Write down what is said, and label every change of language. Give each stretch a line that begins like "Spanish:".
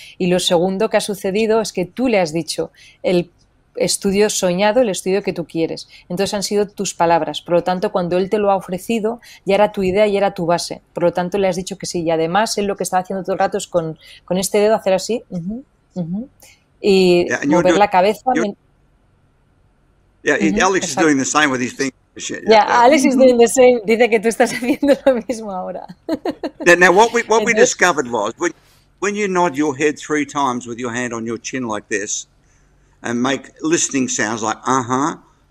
Spanish: Y lo segundo que ha sucedido es que tú le has dicho el estudio soñado, el estudio que tú quieres. Entonces han sido tus palabras. Por lo tanto, cuando él te lo ha ofrecido, ya era tu idea y era tu base. Por lo tanto, le has dicho que sí. Y además, él lo que estaba haciendo todo el rato es con este dedo hacer así. Y mover la cabeza.
English: Alex is doing the same with his fingers. Alex is doing the same.
Spanish: Dice que tú estás haciendo lo mismo ahora.
English: now what we discovered was when you nod your head 3 times with your hand on your chin like this and make listening sounds like ah.